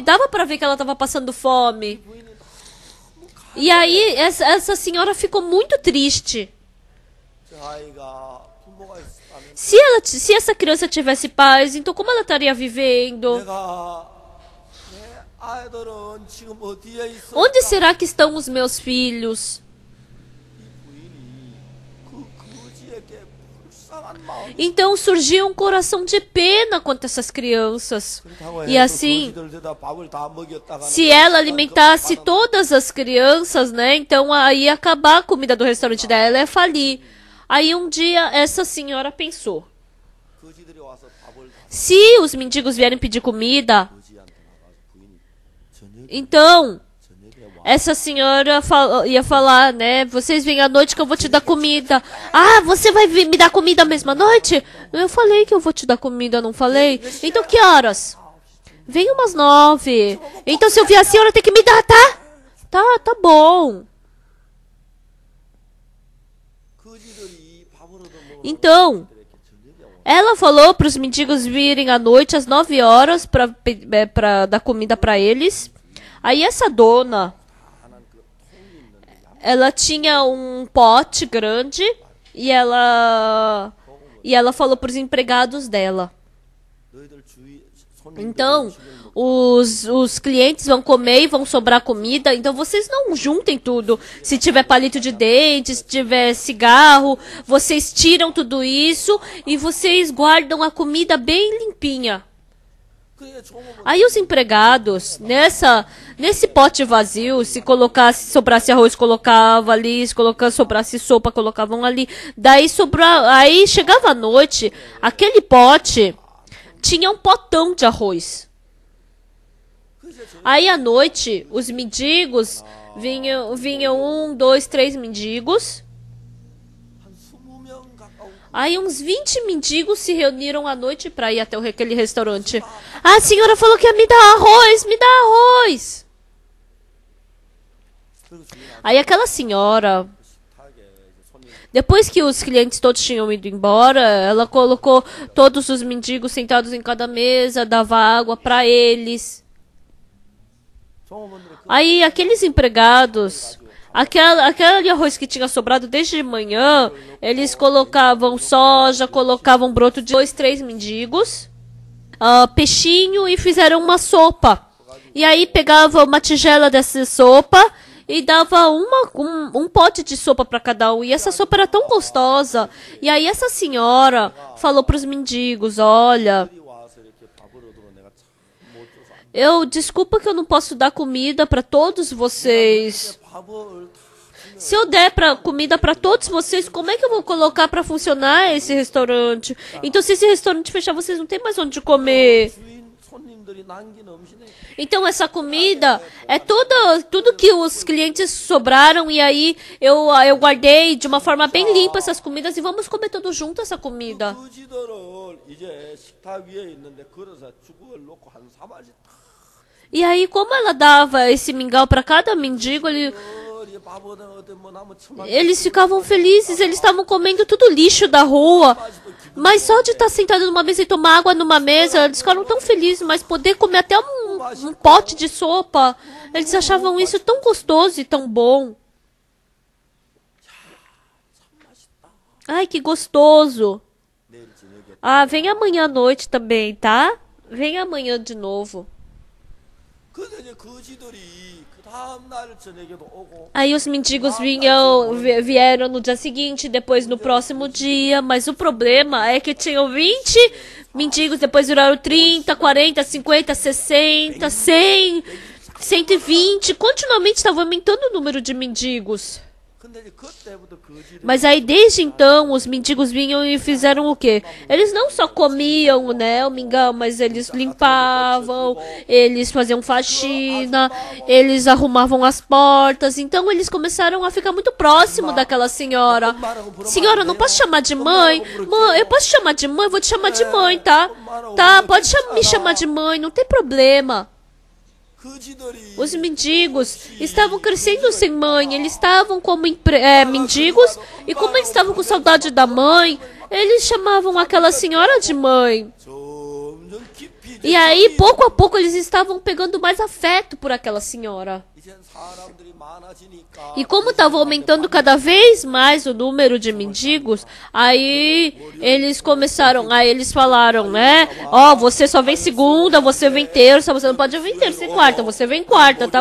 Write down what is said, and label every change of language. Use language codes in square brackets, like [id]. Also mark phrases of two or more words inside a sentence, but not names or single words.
[pt] Dava para ver que ela estava passando fome. E aí essa senhora ficou muito triste. Se essa criança tivesse paz, então como ela estaria vivendo? [ko] 아이들은 지금 어디에 있어? [pt] Onde será que estão os meus filhos? [ko] 부인이 그 거지에게 불쌍한 마음이 [pt] Então surgiu um coração de pena contra essas crianças. E assim, [ko] 거지들에다 밥을 다 먹였다가 [pt] se ela alimentasse todas as crianças, né? Então aí ia acabar a comida do restaurante dela, ela ia falir. Aí um dia essa senhora pensou: [ko] 거지들이 와서 밥을 다 [pt] se os mendigos vierem pedir comida, [ko] 거지한테 나가서 부인이 저녁에 [pt] então [ko] 와 [pt] essa senhora ia falar, né? Vocês vêm à noite que eu vou te dar comida. Ah, você vai me dar comida à mesma noite? Eu falei que eu vou te dar comida, não falei? Então que horas? Vem umas 9. Então se eu vier a senhora tem que me dar, tá? Tá bom. [ko] 거지들이 밥을 얻어 [pt] Então, ela falou para os mendigos virem à noite às 9 horas para dar comida para eles. Aí essa dona, ela tinha um pote grande e ela falou para os empregados dela: [ko] 너희들 주위 손님들 [pt] então, os clientes vão comer e vão sobrar comida, então vocês não juntem tudo. Se tiver palito de dente, se tiver cigarro, vocês tiram tudo isso e vocês guardam a comida bem limpinha. [ko] 그게 종업원 [pt] Aí os empregados, nesse pote vazio, se sobrasse arroz, colocava ali, se sobrasse sopa, colocavam ali. Daí aí chegava a noite, aquele pote tinha um potão de arroz. Aí à noite, os mendigos vinham 1, 2, 3 mendigos. [ko] 한 20명 가까운 [pt] Aí uns 20 mendigos se reuniram à noite para ir até aquele restaurante. Ah, a senhora falou que ia me dar arroz, me dá arroz. [ko] 그리고 주인한테 [pt] Aí aquela senhora, [ko] 이제 손님 [pt] depois que os clientes todos tinham ido embora, ela colocou todos os mendigos sentados em cada mesa, dava água para eles. [ko] 종업원들이 그 [pt] Aí aqueles empregados, aquele arroz que tinha sobrado desde de manhã, eles colocavam soja, colocavam broto de 2, 3 mendigos, peixinho e fizeram uma sopa. E aí pegava uma tigela dessa sopa e dava um pote de sopa para cada um. E essa sopa era tão gostosa. E aí essa senhora falou para os mendigos: olha, [ko] 들이 와서 이렇게 밥을 얻으러 내가 참못 줘서 안 [pt] desculpa que eu não posso dar comida para todos vocês. [ko] 돼. 밥을 [pt] Se eu der comida para todos vocês, como é que eu vou colocar para funcionar esse restaurante? Então, se esse restaurante fechar, vocês não tem mais onde comer. [ko] 주인 손님들이 남긴 음식에 [pt] Então, essa comida é tudo que os clientes sobraram. E aí, eu guardei de uma forma bem limpa essas comidas. E vamos comer todos juntos essa comida. [ko] 거지들을 이제 식탁 위에 있는데 그릇에 죽을 놓고 한 사발씩 [pt] E aí, como ela dava esse mingau para cada mendigo, [ko] 이 밥 얻어 뭐 남은 천만 [pt] eles ficavam felizes. Eles estavam comendo tudo lixo da rua. Mas só de estar sentado numa mesa e tomar água numa mesa, eles ficaram tão felizes. Mas poder comer até um pote de sopa, eles achavam isso tão gostoso e tão bom. Ai, que gostoso. [ko] 내일 저녁에 [pt] Ah, vem amanhã à noite também, tá? Vem amanhã de novo. [ko] 근데 이제 거지들이 그 다음 날 저녁에도 오고 [pt] Aí os mendigos vieram no dia seguinte, depois no próximo dia, mas o problema é que tinham 20 mendigos, depois viraram 30, 40, 50, 60, 100, 120, continuamente estava aumentando o número de mendigos. [ko] 근데 이제 그때부터 거지들이 [pt] Mas aí desde então os mendigos vinham e fizeram o quê? Eles não só comiam, né, o mingau, mas eles limpavam, eles faziam faxina, eles arrumavam as portas. Então eles começaram a ficar muito próximo daquela senhora. Senhora, não posso chamar de mãe? Mãe, eu posso chamar de mãe? Vou te chamar de mãe, tá? Tá, pode me chamar de mãe, não tem problema. [ko] 거지들이 [pt] Os mendigos estavam crescendo sem mãe, eles estavam como mendigos, e como eles estavam com saudade da mãe, eles chamavam aquela senhora de mãe. [ko] 점점 깊이 [pt] E aí, pouco a pouco, eles estavam pegando mais afeto por aquela senhora. E como estava aumentando cada vez mais o número de mendigos, aí eles começaram, aí eles falaram, né? Ó, você só vem segunda, você vem terça, você não pode vir terça e quarta, você vem quarta, tá?